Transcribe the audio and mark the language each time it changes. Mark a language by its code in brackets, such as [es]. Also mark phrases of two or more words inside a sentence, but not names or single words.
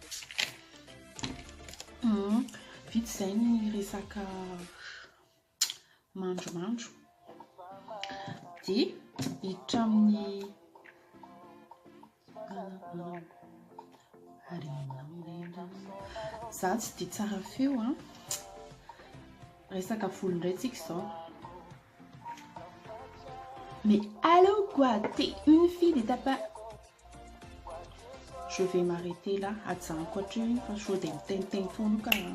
[mg] vita izay ny resaka mandromandro dia hiditra amin'ny za tsy dia tsara feo resaka volo indray tsika izao. [fr] Mais allô quoi, t'es une fille et t'as pas... Je vais m'arrêter là, [mg] atsanko hatreo fa sao dia miteniteny foana ka